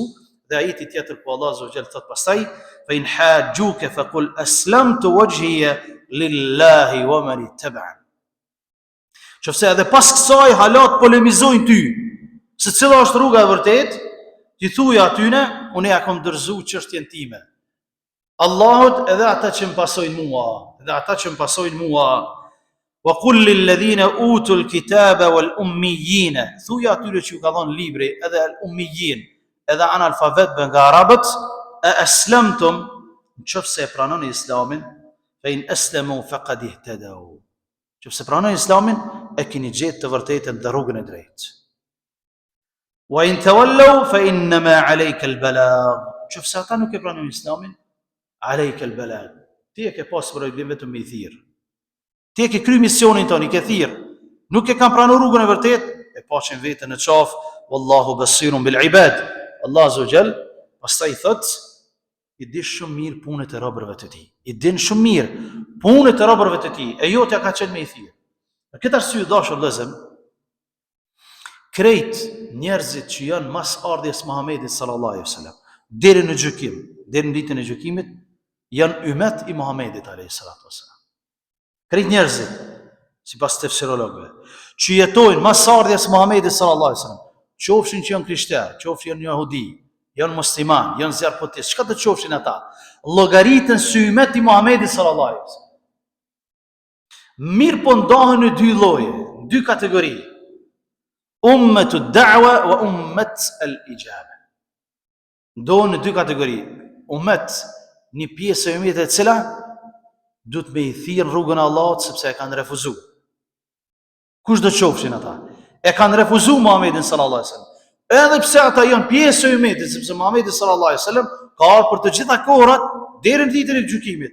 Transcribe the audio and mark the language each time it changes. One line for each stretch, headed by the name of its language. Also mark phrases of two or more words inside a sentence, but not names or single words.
Albanian: Dhe ajeti tjetër ku
Arabic: الله عز وجل
Albanian: thot pastaj
Arabic: فإن حاجوك فقل أسلمت وجهي لله ومن اتبعن.
Albanian: Qofse edhe pas kësaj halat polemizojnë ty, se cila është rruga e vërtetë, ti thuaj atyne, unë ja kam dorëzuar çështjen time. Allahut edhe ata që më pasojnë mua,
Arabic: وقل للذين أوتوا الكتاب والأميين,
Albanian: thuaj atyre që ju ka dhënë libri edhe al ummiyin, edhe analfabet nga arabët, a aslamtum, nëse e pranoni Islamin,
Arabic: فإن أسلموا فقد اهتدوا.
Albanian: Nëse pranoni Islamin, e keni gjetë të vërtetën dhe rrugën e drejtë.
Arabic: وإن تولوا فإنما عليك البلاغ.
Albanian: Nëse ata nuk e pranojnë Islamin,
Arabic: عليك البلاغ.
Albanian: Ti e ke pasur për obligim vetëm me i thirr. Ti e ke kry misionin tonë, i ke thirr. Nuk e kanë pranuar rrugën e vërtetë, e paqen veten në qafë.
Arabic: والله بصير بالعباد.
Albanian: Allah
Arabic: عز وجل
Albanian: pastaj thot, i di shumë mirë punët e robërve të tij. I din shumë mirë punët e robërve të tij, e jotja ka qenë me i thirr. Për këtë arsye dashur vëllezër, krejt njerëzit që janë mas ardhjes Muhamedit
Arabic: صلى الله عليه وسلم,
Albanian: deri në gjykim, deri në ditën e gjykimit, janë ummet i Muhamedit
Arabic: عليه الصلاة والسلام.
Albanian: Krejt njerëzit, sipas tefsirologëve, që jetojnë mas ardhjes Muhamedit
Arabic: صلى الله عليه وسلم,
Albanian: qofshin që janë krishterë, qofshin janë jehudi, janë musliman, janë zjarpotis, çka të qofshin ata, llogaritën si ummet i Muhamedit
Arabic: صلى الله عليه وسلم.
Albanian: Mirë po ndahen në dy lloje, dy kategori.
Arabic: أمة الدعوة وأمة الإجابة.
Albanian: Ndohen në dy kategori. Ummet, një pjesë e ummetit e cila duhet me i thirr rrugën e Allahut sepse e kanë refuzuar. Kush do qofshin ata? E kanë refuzuar Muhamedit
Arabic: صلى الله عليه وسلم.
Albanian: Edhe pse ata janë pjesë e ummetit, sepse Muhamedi
Arabic: صلى الله عليه وسلم
Albanian: ka ardhur për të gjitha kohrat deri në ditën e gjykimit.